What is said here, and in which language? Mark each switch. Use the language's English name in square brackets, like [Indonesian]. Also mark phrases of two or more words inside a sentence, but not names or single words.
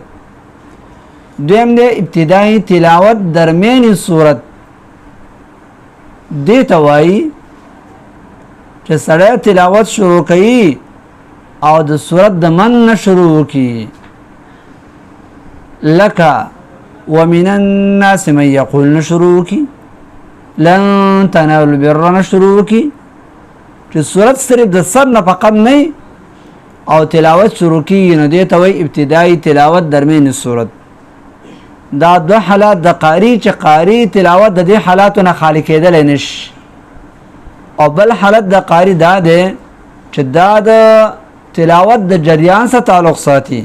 [Pashto] دویم دی ابتدایي تلاوت درمیاني صورت. دې ته وایي چې سره تلاوت شروع کوي او د صورت د من نه شروع وکړي، لکه [Arabic] ومن الناس من یقول [Pashto] نه شروع وکړي، [Arabic] لن تنالوا البر [Pashto] نه شروع وکړي، چې صورت صرف د سر نه فقط نه او تلاوت شروع کیږي. نو دې ته وایي ابتدایي تلاوت درمیاني صورت. دا دو حالات د قاری چې قاری تلاوت د دې حالاتو نه خالی کېدلی نشي. او بل حالت د قاری دا دی چې دا د تلاوت د جریان سره تعلق ساتي.